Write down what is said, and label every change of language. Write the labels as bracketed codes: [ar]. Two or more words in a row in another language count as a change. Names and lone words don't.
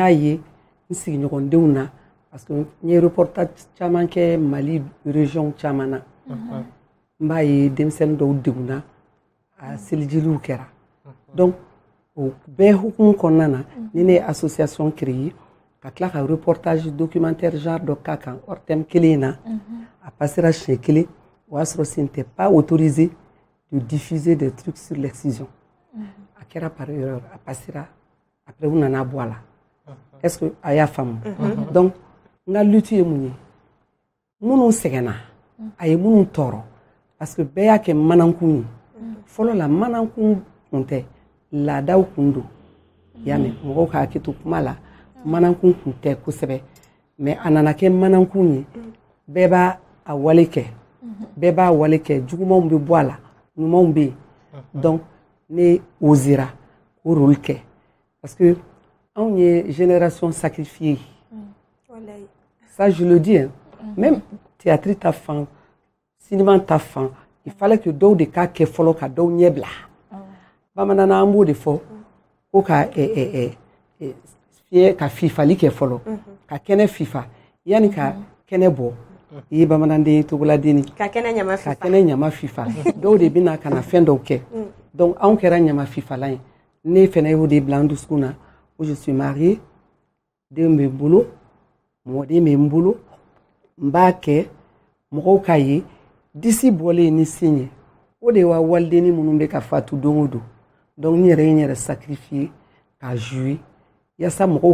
[bm] y'a ye n sigiɲɔgɔndenw na [fr] parce que [bm] n ye reportage caman kɛ Mali région caman na n b'a ye denmisɛnnin dɔw degunna a selijiliw kɛra donc o bɛɛ hukumu kɔnɔna na ni ne ye [fr] association créée [bm] ka tila ka [fr] reportage documentaire [bm] genre dɔ k'a kan [fr] hors thème [bm] kelen in na a passera siɲɛ kelen o y'a sɔrɔ [fr] ce n'était pas autorisé de diffuser des trucs sur l'excision [bm] a kɛra [fr] par erreur [bm] a passera après u nana bɔ a la [fr] est-ce que [bm] a y'a faamu donc n ka lutte ye mun ye minnu sɛgɛnna a ye minnu tɔɔrɔ [fr] parce que [bm] bɛɛ y'a kɛ manankun ye fɔlɔ la manankun kun tɛ laadaw kun don y'a mɛn mɔgɔw ka hakɛ to kuma la manankun kun tɛ kosɛbɛ mais a nana kɛ manankun ye bɛɛ b'a a wale kɛ bɛɛ b'a wale kɛ jugumanw bɛ bɔ a la ɲumanw bɛ yen donc ne osera o rôle kɛ [fr] parce que [bm] anw ye [fr] génération sacrifiée ça je le dis hein. Même théâtre [bm] ta fan cinéma ta fan [fr] il fallait que [bm] dɔw de k'a kɛ fɔlɔ ka dɔw ɲɛ bila bamanana an b'o de fɔ ko ka fiɲɛ ka fifali kɛ fɔlɔ ka kɛnɛ fifa yani ka kɛnɛ bɔ i ye bamananden togoladen ka kɛnɛ ɲama fifa dɔw de bɛna ka na fɛn dɔw kɛ donc anw kɛra ɲama fifalan ye ne fɛnɛ y'o de bila an dusukun na [fr] je suis mariée [bm] den bɛ n bolo mɔden bɛ n bolo n b'a kɛ mɔgɔw k'a ye disi bɔlen ni sin ye o de wa walidenni minnu bɛ ka fatu don o don donc n yɛrɛ ye n yɛrɛ sacrifier ka jouer yasa mɔgɔw